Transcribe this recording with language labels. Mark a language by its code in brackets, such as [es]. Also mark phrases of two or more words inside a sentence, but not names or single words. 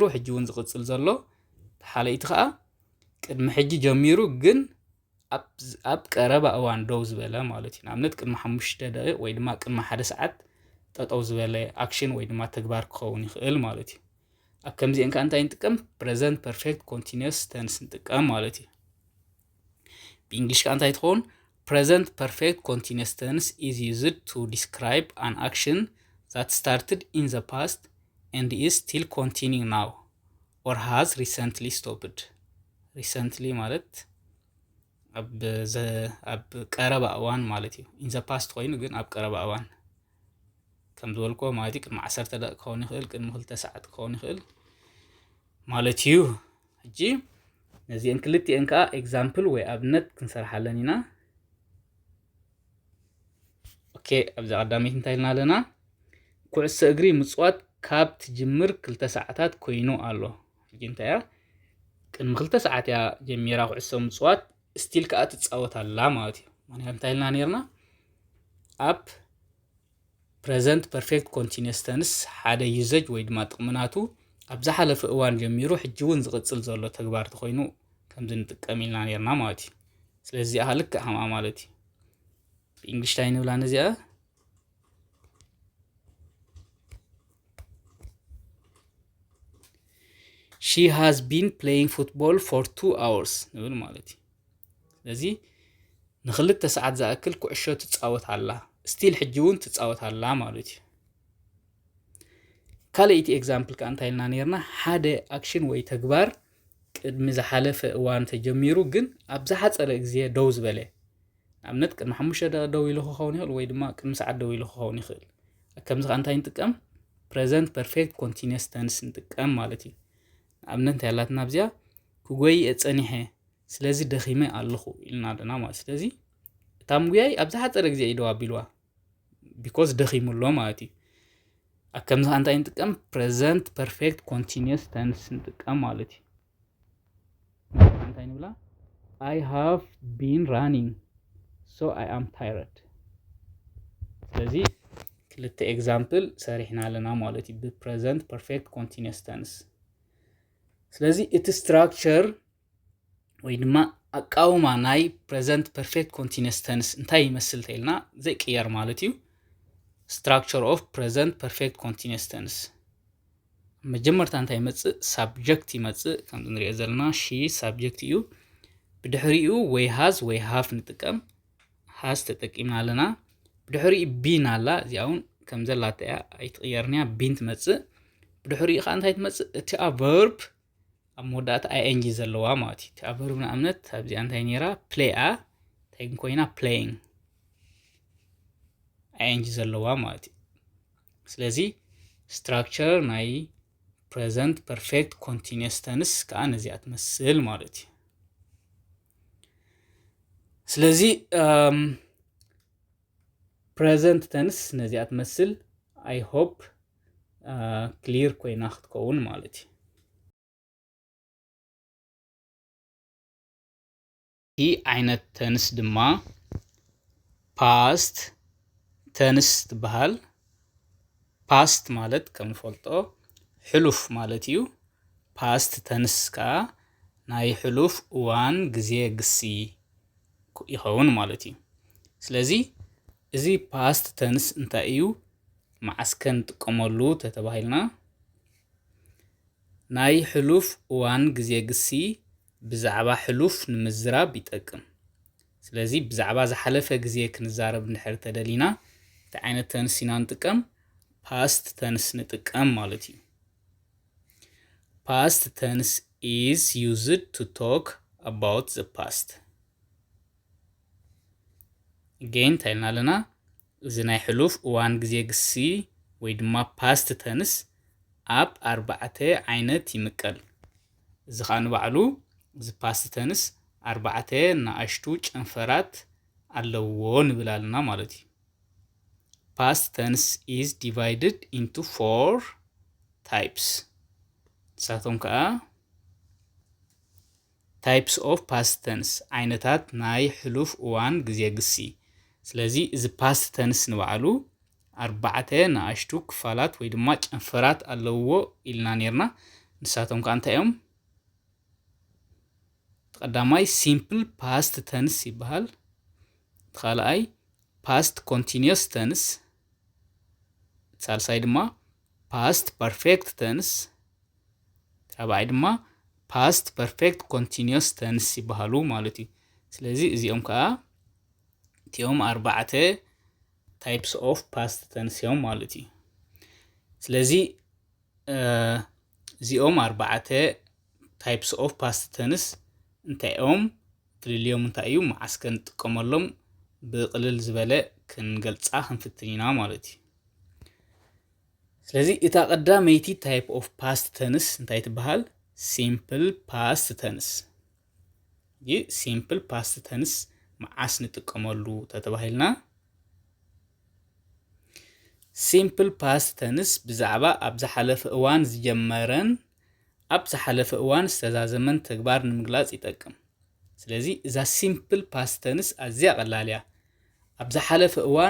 [ti] ሕጂ እውን ዝቕፅል ዘሎ ተሓለይቲ ከዓ ቅድሚ ሕጂ ጀሚሩ ግን ኣብ ቀረባ እዋን ደው ዝበለ ማለት እዩ ንኣብነት ቅድሚ 5 ደቂቕ ወይ ድማ ቅድሚ 1 ሰዓት ጠጠው ዝበለ ኣክሽን ወይ ድማ ተግባር ክኸውን ይኽእል ማለት እዩ ኣብ ከምዚአን ከዓ እንታይ ንጥቀም [en] present perfect continuous tense [ti] ንጥቀም ማለት እዩ ብእንግሊሽ ከዓ እንታይ ትኸውን [en] present perfect continuous tense is used to describe an action that started in the past and is still continuing now or has recently stopped recently [ti] ማለት ኣብ ቀረባ እዋን ማለት እዩ [en] in the past [ti] ኮይኑ ግን ኣብ ቀረባ እዋን ከም ዝበልኮ ማለት እዩ ቅድሚ 10 ደቂቕ ክኸውን ይኽእል ቅድሚ 2 ሰዓት ክኸውን ይኽእል ማለት እዩ ሕጂ ነዚአን ክልቲአን ከዓ ኤግዛምፕል ወይ ኣብነት ክንሰርሓለን ኢና ኦኬ ኣብዚ ቀዳሚት እንታይ ኢልና ኣለና ኩዕሶ እግሪ ምጽዋት ካብ ትጅምር 2 ሰዓታት ኮይኑ ኣሎ ሕጂ እንታይ ቅድሚ 2 ሰዓት እያ ጀሚራ ኩዕሶ ምጽዋት ስቲል ከዓ ትጻወት ኣላ ማለት እዩ ማለት እንታይ ኢልና ነርና ኣብ [en] present perfect continuous tense [ti] ሓደ ዩዘጅ ወይ ድማ ጥቕምናቱ ኣብ ዝሓለፈ እዋን ጀሚሩ ሕጂ እውን ዝቕፅል ዘሎ ተግባር ተኮይኑ ከምዚ ንጥቀም ኢልና ነርና ማለት እዩ ስለዚ ኣሃ ልክዕ ሃማ ማለት እዩ ብእንግሊሽ ታይ ንብላ ነዚኣ [en] she has been playing football for 2 hours [ti] ንብል ማለት እዩ ስለዚ ንኽልተ ሰዓት ዝኣክል ኩዕሾ ትጻወት ኣላ ስቲል ሕጂ እውን ትጻወት ኣላ ማለት እዩ ካልአይቲ ኤግዛምፕል ከዓ እንታይ ኢልና ነርና ሓደ ኣክሽን ወይ ተግባር ቅድሚ ዝሓለፈ እዋን ተጀሚሩ ግን ኣብ ዝሓፀረ ግዜ ደው ዝበለ ንኣብነት ቅድሚ 5 ደቂቕ ደው ኢሉ ክኸውን ይኽእል ወይ ድማ ቅድሚ ሰዓት ደው ኢሉ ክኸውን ይኽእል ከምዚ ከዓ እንታይ ንጥቀም [en] present perfect continuous tense [ti] ንጥቀም ማለት እዩ ንኣብነት እንታይ ኣላትና ኣብዚኣ ክጎይ ፀኒሐ ስለዚ ደኺመ ኣለኹ ኢልና ኣለና ማለት ስለዚ እታ ሙያይ ኣብ ዝሓፀረ ግዜ እዩ ደው ኣቢልዋ because ደኺሙሎ ማለት እዩ ከምዚ ከዓ እንታይ ንጥቀም present [en] perfect continuous tense [ti] ንጥቀም ማለት እዩ እንታይ ንብላ [en] I have been running so I am tired [ti] ስለዚ ክልተ ኤግዛምፕል ሰሪሕና ኣለና ማለት እዩ [en] present perfect continuous tense [ti] ስለዚ እቲ ስትራክቸር ወይ ድማ ኣቃውማ ናይ [en] present perfect continuous tense [ti] እንታይ ይመስል ተይልና ዘይቅየር ማለት እዩ [en] structure of present perfect continuous tense [ti] መጀመርታ እንታይ ይመጽእ subject ይመጽእ ከም ንሪኦ ዘለና she subject እዩ ብድሕሪኡ ወይ has ወይ have ንጥቀም has ተጠቂምና ኣለና ብድሕሪኡ been ኣላ እዚኣውን ከም ዘላታ እያ ኣይትቕየርንያ been ትመጽእ ብድሕሪኡ ከዓ እንታይ ትመጽእ እቲ verb ኣብ መወዳእታ ing ዘለዋ ማለት እዩ እቲ verb ንኣብነት ኣብዚኣ እንታይ ነይራ play እንታይ ኮይና playing ing ዘለዋ ማለት እዩ ስለዚ structure ናይ [en] present perfect continuous tense [ti] ከዓ ነዚኣ ትመስል ማለት እዩ ስለዚ [en] present tense [ti] ነዚኣ ትመስል [en] I hope clear [ti] ኮይና ክትከውን ማለት እዩ ይህ ዓይነት tense ድማ [en] past tense [ti] ትበሃል past ማለት ከም ፈልጦ ሕሉፍ ማለት እዩ [en] past tense [ti] ከዓ ናይ ሕሉፍ እዋን ግዜ ግሲ ይኸውን ማለት እዩ ስለዚ እዚ [en] past tense [ti] እንታይ እዩ መዓስ ክንጥቀመሉ ተተባሂልና ናይ ሕሉፍ እዋን ግዜ ግሲ ብዛዕባ ሕሉፍ ንምዝራብ ይጠቅም ስለዚ ብዛዕባ ዝሓለፈ ግዜ ክንዛረብ እንድሕር ተደሊና እቲ ዓይነት tense ኢና ንጥቀም [en] past tense [ti] ንጥቀም ማለት እዩ [en] past tense is used to talk about the past [ti] again ታይልና ኣለና እዚ ናይ ሕሉፍ እዋን ግዜ ግሲ ወይ ድማ [en] past tense [ti] ኣብ 4 ዓይነት ይምቀል እዚ ኸ ንባዕሉ እዚ [en] past tense 4 ንኣሽቱ ጨንፈራት ኣለዎ ንብል ኣለና ማለት እዩ past tense is divided into 4 types [ti] ንሳቶም ከዓ [en] types of past tense [ti] ዓይነታት ናይ ሕሉፍ እዋን ግዜ ግሲ ስለዚ እዚ [en] past tense [ti] ንባዕሉ 4 ንኣሽቱ ክፋላት ወይ ድማ ጨንፈራት ኣለዎ ኢልና ነርና ንሳቶም ከዓ እንታይ እዮም ተቀዳማይ [en] simple past tense [ti] ይበሃል ተኻልኣይ [en] past continuous tense [ti] ሳልሳይ ድማ [en] past perfect tense [ti] ራብዓይ ድማ [en] past perfect continuous tense [ti] ይበሃሉ ማለት እዩ ስለዚ እዚኦም ከዓ እቲኦም [en] 4 types of past tense [ti] እዮም ማለት እዩ ስለዚ እዚኦም [en] 4 types of past tense [ti] እንታይኦም ፍልልዮም እንታይ እዩ መዓስ ክንጥቀመሎም ብቅልል ዝበለ ክንገልጻ ክንፍትን ኢና ማለት እዩ ስለዚ እታ ቀዳመይቲ [en] type of past tense [ti] እንታይ ትበሃል [en] simple past tense [ti] ይህ [en] simple past tense [ti] መዓስ ንጥቀመሉ ተተባሂልና [en] simple past tense [ti] ብዛዕባ ኣብ ዝሓለፈ እዋን ዝጀመረን ኣብ ዝሓለፈ እዋን ዝተዛዘመን ተግባር ንምግላጽ ይጠቅም ስለዚ እዛ [en] simple past tense [ti] ኣዝያ ቀላል እያ ኣብ ዝሓለፈ እዋን